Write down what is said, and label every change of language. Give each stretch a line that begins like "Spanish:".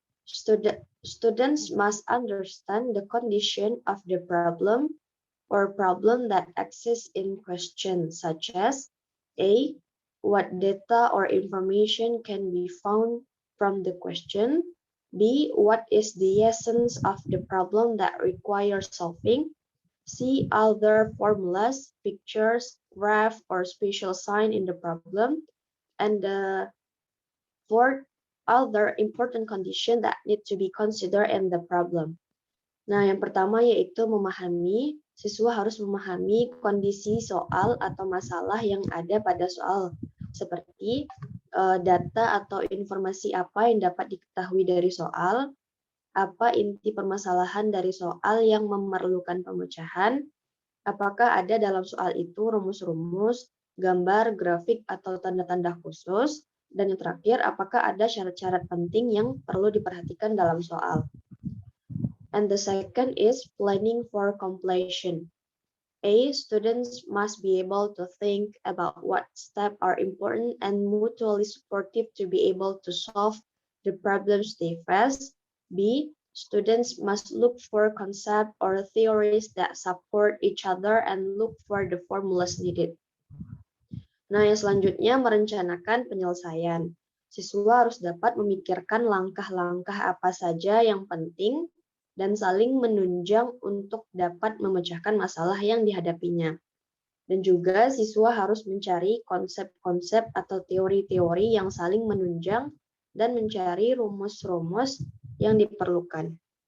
English: Students must understand the condition of the problem or problem that exists in question, such as A, what data or information can be found from the question, B, what is the essence of the problem that requires solving, C, other formulas, pictures, graph, or special sign in the problem, and the fourth, other important condition that need to be considered in the problem.
Indonesian: Nah, yang pertama yaitu memahami. Siswa harus memahami kondisi soal atau masalah yang ada pada soal, seperti data atau informasi apa yang dapat diketahui dari soal, apa inti permasalahan dari soal yang memerlukan pemecahan, apakah ada dalam soal itu rumus-rumus, gambar, grafik, atau tanda-tanda khusus, dan yang terakhir, apakah ada syarat-syarat penting yang perlu diperhatikan dalam soal.
English: And the second is planning for completion. A, students must be able to think about what steps are important and mutually supportive to be able to solve the problems they face. B, students must look for concepts or theories that support each other and look for the formulas needed.
Indonesian: Nah, yang selanjutnya merencanakan penyelesaian. Siswa harus dapat memikirkan langkah-langkah apa saja yang penting dan saling menunjang untuk dapat memecahkan masalah yang dihadapinya. Dan juga siswa harus mencari konsep-konsep atau teori-teori yang saling menunjang dan mencari rumus-rumus yang diperlukan.